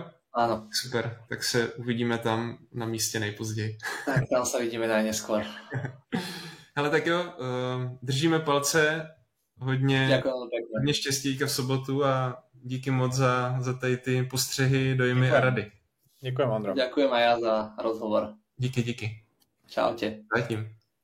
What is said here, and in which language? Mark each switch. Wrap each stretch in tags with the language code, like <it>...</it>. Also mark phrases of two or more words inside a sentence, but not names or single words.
<sk>Áno.</sk> <cs>Super, tak se uvidíme tam na místě nejpozději.</cs> <sk>Tak tam sa vidíme najneskôr.</sk> <cs>Hele, tak jo, držíme palce, hodně štěstíka v sobotu a díky moc za tady ty postřehy, dojmy a rady.</cs> <sk>Ďakujem, Ondro. Ďakujem aj ja za rozhovor.</sk> <cs>Díky. Čaute. Zatím.</cs>